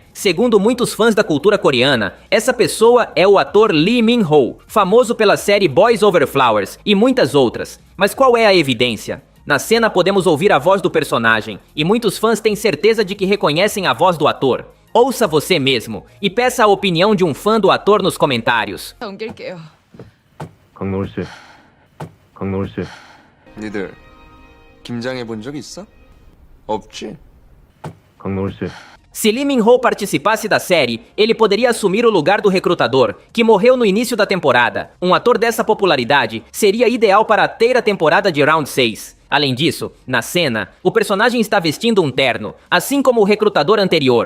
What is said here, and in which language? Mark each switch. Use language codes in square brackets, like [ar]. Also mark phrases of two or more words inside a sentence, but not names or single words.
[pt] Segundo muitos fãs da cultura coreana, essa pessoa é o ator Lee Min-ho, famoso pela série Boys Over Flowers e muitas outras. Mas qual é a evidência? Na cena podemos ouvir a voz do personagem, e muitos fãs têm certeza de que reconhecem a voz do ator. Ouça você mesmo e peça a opinião de um fã do ator nos comentários. [ko] 넘길게요. 강노을 씨, 강노을 씨. 니들 김장해 본 적 있어? 없지? 강노을 씨. [pt] Se Lee Min-ho participasse da série, ele poderia assumir o lugar do recrutador, que morreu no início da temporada. Um ator dessa popularidade seria ideal para a terceira temporada de Round 6. Além disso, na cena, o personagem está vestindo um terno, assim como o recrutador anterior.